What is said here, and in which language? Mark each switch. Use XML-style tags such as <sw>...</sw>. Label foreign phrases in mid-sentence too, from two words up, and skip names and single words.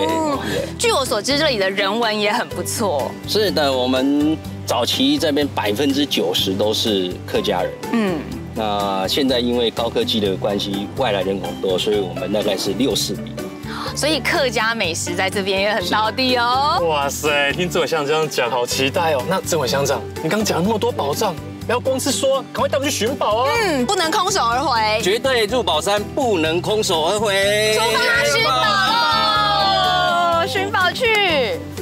<zh>據我所知，這裡的人文也很不錯。是的，我們早期這邊90%都是客家人。那現在因為高科技的關係，外來人口多，所以我們大概是60比。所以客家美食在這邊也很道地哦。哇塞，聽這位鄉長這樣講，好期待哦。那這位鄉長，你剛講了那麼多寶藏，不要光是說，趕快帶我們去尋寶啊！不能空手而回，絕對入寶山不能空手而回。出發尋寶嘍！尋寶去。</zh>